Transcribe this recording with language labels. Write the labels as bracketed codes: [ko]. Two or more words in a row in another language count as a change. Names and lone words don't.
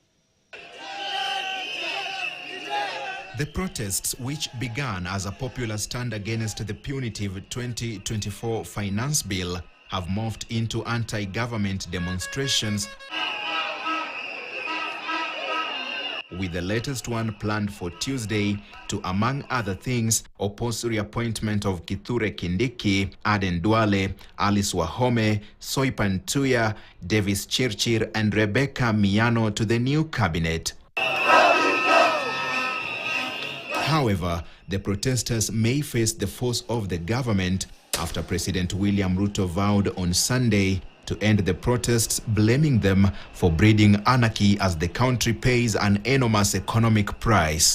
[en] The protests, which began as a popular stand against the punitive 2024 finance bill, have morphed into anti-government demonstrations, with the latest one planned for Tuesday to, among other things, oppose reappointment of Kithure Kindiki, Aden Duale, Alice Wahome, Soipan Tuya, Davis Chirchir and Rebecca Miano to the new cabinet. However, the protesters may face the force of the government after President William Ruto vowed on Sunday to end the protests, blaming them for breeding anarchy as the country pays an enormous economic price.